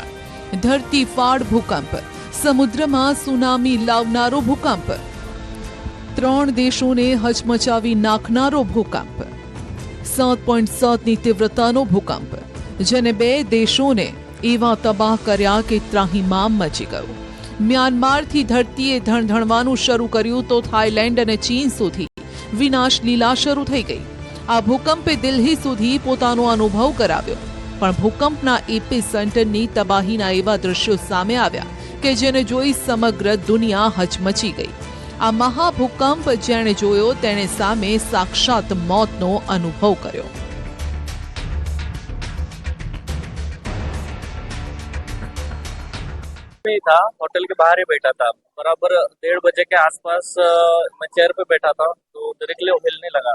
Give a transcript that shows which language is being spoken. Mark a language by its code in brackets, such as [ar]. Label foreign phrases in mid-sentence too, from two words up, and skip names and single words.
[gu] ધરતી ફાડ ભૂકંપ, સમુદ્રમાં સુનામી લાવનારો ભૂકંપ, 3 દેશોને હચમચાવી નાખનારો ભૂકંપ, 7.7 ની તીવ્રતાનો ભૂકંપ જેને 2 દેશોને એવા તબાહ કર્યા કે ત્રાહિમામ મચી ગયો। મ્યાનમારથી ધરતીએ ધણધણવાનું શરૂ કર્યું તો થાઈલેન્ડ અને ચીન સુધી વિનાશ લીલા શરૂ થઈ ગઈ। આ ભૂકંપે દિલ્હી સુધી પોતાનો અનુભવ કરાવ્યો, પણ ભૂકંપના એપી સેન્ટરની તબાહીના એવા દૃશ્યો સામે આવ્યા કે જેને જોઈ સમગ્ર દુનિયા હચમચી ગઈ। આ મહાભૂકંપ જેણે જોયો તેણે સામે સાક્ષાત મોતનો અનુભવ કર્યો। [hi] था होटल के बाहर ही बैठा था। बराबर 1:30 बजे के आसपास मैं चेयर पे बैठा था तो डायरेक्टली हिलने लगा।